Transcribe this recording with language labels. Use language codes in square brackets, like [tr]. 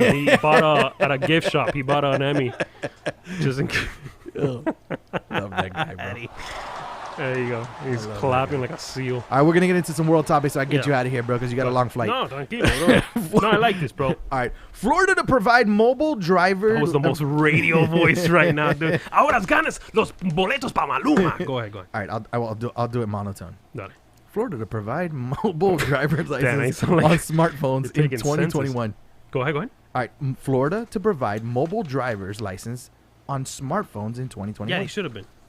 [en] He bought at a gift shop. He bought an Emmy. Just in case. Love that guy, bro. There you go. He's clapping like a seal. All right, we're gonna get into some world topics so I can get you out of here, bro, because you got a long flight. No, tranquilo. No, I like this, bro. All right, Florida to provide mobile driver. That was the most radio voice right now, dude. [es] Ahora ganas los boletos pa Maluma. [en] Go ahead. All right, I'll do it monotone. [es] Dale. [en] Florida to provide mobile driver's license Damn, on smartphones in 2021. Go ahead. All right, Florida to provide mobile driver's license on smartphones in 2021. Yeah, he should have been.